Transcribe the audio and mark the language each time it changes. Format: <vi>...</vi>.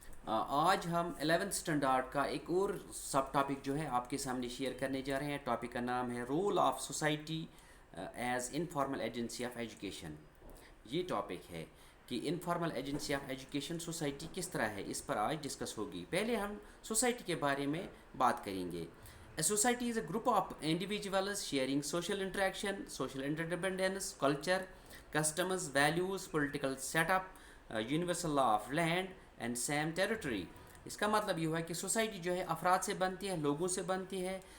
<ur>آج ہم 11th standard کا ایک اور سب ٹاپک جو ہے آپ کے سامنے شیئر کرنے جا رہے ہیں. ٹاپک کا نام ہے</ur> <en>Role of society as informal agency of education.</en> <ur>یہ ٹاپک ہے کہ</ur> <en>informal agency of education</en> <ur>society کس طرح ہے، اس پر آج ڈسکس ہوگی. پہلے ہم سوسائٹی کے بارے میں بات کریں گے.</ur> <en>A society is a group of individuals sharing social interaction, social interdependence, culture, customs, values, political setup, universal law of land and same territory.</en> <ur>اس کا مطلب یہ ہوا کہ سوسائٹی جو ہے افراد سے بنتی ہے، لوگوں سے بنتی ہے.</ur>